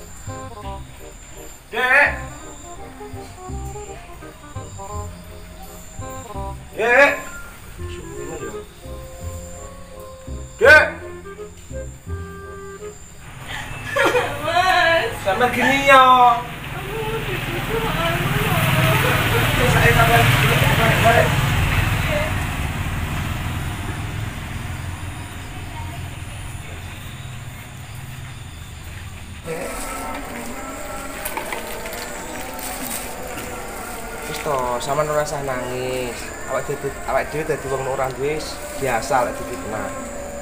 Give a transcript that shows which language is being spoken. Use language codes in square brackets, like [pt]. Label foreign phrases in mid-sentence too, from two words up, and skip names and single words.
[id] Dek! Dek! Dek! Sampai gini ya. Saya sampai balik. [jv] Wis to, sampean ora usah nangis. Awak dhewe dadi wong ora duwe biasa lek difitnah.